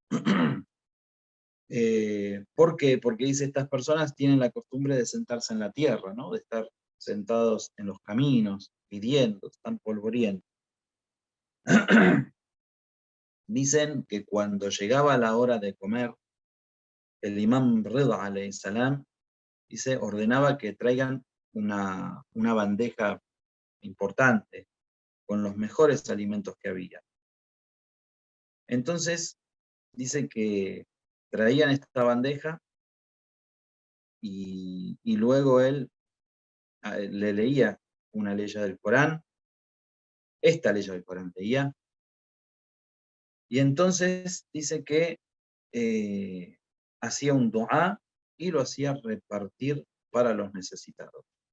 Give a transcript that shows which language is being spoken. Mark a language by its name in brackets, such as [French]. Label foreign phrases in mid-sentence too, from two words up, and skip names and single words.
[Spanish] ¿Por qué? Porque dice, estas personas tienen la costumbre de sentarse en la tierra, ¿no? De estar sentados en los caminos, pidiendo, están polvorientos. Dicen que cuando llegaba la hora de comer, el imam Rida [Arabic] عليه السلام, [Spanish] dice, ordenaba que traigan una bandeja importante con los mejores alimentos que había. Entonces, dice que traían esta bandeja y luego él le leía una ley del Corán, esta ley del Corán leía, y entonces dice que hacía un dua y lo hacía repartir para los necesitados.